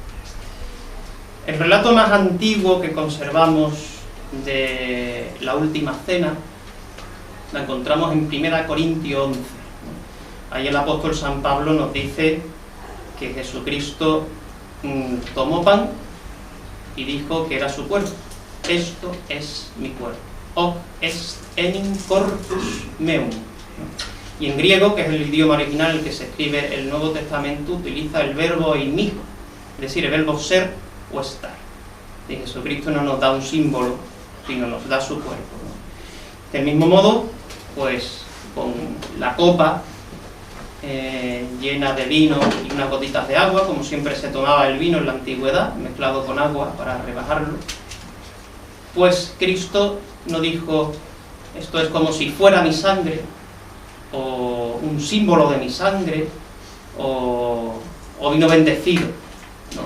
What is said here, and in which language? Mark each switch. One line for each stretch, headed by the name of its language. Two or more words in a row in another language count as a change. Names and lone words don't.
Spanish: El relato más antiguo que conservamos de la última cena la encontramos en 1 Corintios 11, ¿no? Ahí el apóstol San Pablo nos dice que Jesucristo tomó pan y dijo que era su cuerpo. Esto es mi cuerpo.
Latin: Hoc est enim corpus meum,
Spanish: ¿no? Y en griego, que es el idioma original en el que se escribe el Nuevo Testamento, utiliza el verbo eimigo, es decir, el verbo ser o estar. Y Jesucristo no nos da un símbolo, sino nos da su cuerpo, ¿no? Del mismo modo, pues con la copa llena de vino y unas gotitas de agua, como siempre se tomaba el vino en la antigüedad, mezclado con agua para rebajarlo, pues Cristo no dijo, esto es como si fuera mi sangre, o un símbolo de mi sangre, o vino bendecido, ¿no?